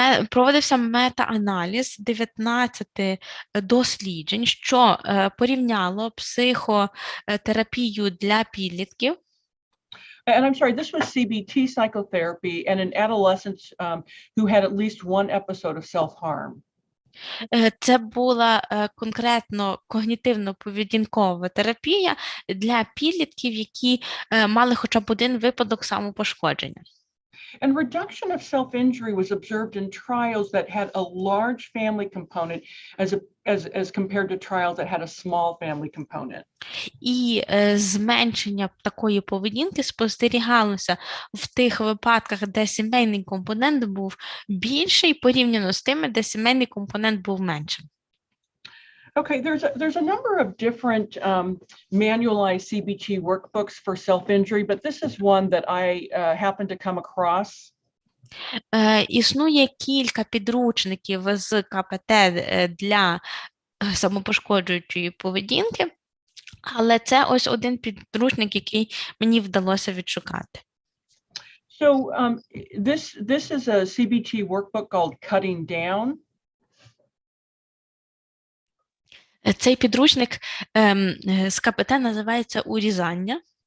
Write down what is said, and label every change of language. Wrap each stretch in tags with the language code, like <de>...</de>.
<uk>Проводився мета-аналіз 19 досліджень, що порівняло психотерапію для підлітків</uk> <en>And I'm sorry, this was CBT psychotherapy and in adolescents who had at least one episode of self-harm.</en> <uk>Це була конкретно когнітивно-поведінкова терапія для підлітків, які мали хоча б один випадок самопошкодження.</uk> <en>And reduction of self-injury was observed in trials that had a large family component as compared to trials that had a small family component.</en> <uk>І зменшення такої поведінки спостерігалося в тих випадках, де сімейний компонент був більший порівняно з тими, де сімейний компонент був меншим.</uk> <en>Okay, there's a number of different manualized CBT workbooks for self-injury, but this is one that I happened to come across.</en> <uk>Існує кілька підручників з КПТ для самопошкоджуючої поведінки, але це ось один підручник, який мені вдалося відшукати.</uk> <en>So this is a CBT workbook called Cutting Down.</en> <uk>Цей підручник з КПТ називається «Урізання».</uk>